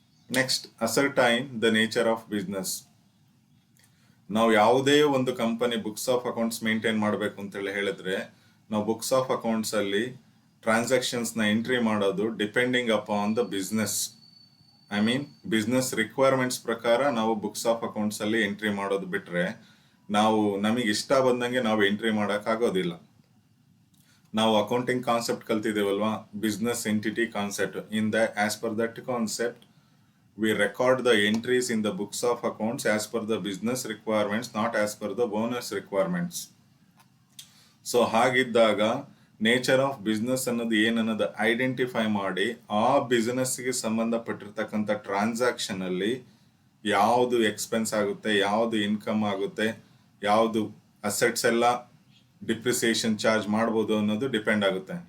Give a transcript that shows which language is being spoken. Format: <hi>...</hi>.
<en>Next, ascertain the nature of business.</en> <kn>ನಾವು ಯಾವುದೇ ಒಂದು company books of accounts maintain ಮಾಡಬೇಕು ಅಂತೇಳಿ ಹೇಳಿದ್ರೆ, ನಾವು ಬುಕ್ಸ್ ಆಫ್ ಅಕೌಂಟ್ಸ್ ಅಲ್ಲಿ ಟ್ರಾನ್ಸಾಕ್ಷನ್ಸ್ನ ಎಂಟ್ರಿ ಮಾಡೋದು</kn> <en>Depending upon the business.</en> <kn>I mean business requirements ಪ್ರಕಾರ ನಾವು ಬುಕ್ಸ್ ಆಫ್ ಅಕೌಂಟ್ಸ್ ಅಲ್ಲಿ ಎಂಟ್ರಿ ಮಾಡೋದು ಬಿಟ್ರೆ ನಾವು ನಮಗೆ ಇಷ್ಟ ಬಂದಂಗೆ ನಾವು ಎಂಟ್ರಿ ಮಾಡೋಕ್ಕಾಗೋದಿಲ್ಲ. ನಾವು accounting concept ಕಲ್ತಿದ್ದೇವಲ್ವಾ, business entity concept.</kn> <en>In the as per that concept we record the entries in the books of accounts as per the business requirements, not as per the bonus requirements.</en> <kn>So ಹಾಗಿದ್ದಾಗ nature of business ಅನ್ನೋದು ಏನನ್ನೋದು identify ಮಾಡಿ ಆ ಬಿಸ್ನೆಸ್ಗೆ ಸಂಬಂಧಪಟ್ಟಿರ್ತಕ್ಕಂಥ transaction ಅಲ್ಲಿ ಯಾವುದು expense ಆಗುತ್ತೆ, ಯಾವುದು income ಆಗುತ್ತೆ, ಯಾವುದು ಅಸೆಟ್ಸ್ ಎಲ್ಲ ಡಿಪ್ರಿಸಿಯೇಷನ್ ಚಾರ್ಜ್ ಮಾಡ್ಬೋದು ಅನ್ನೋದು ಡಿಪೆಂಡ್ ಆಗುತ್ತೆ.</kn>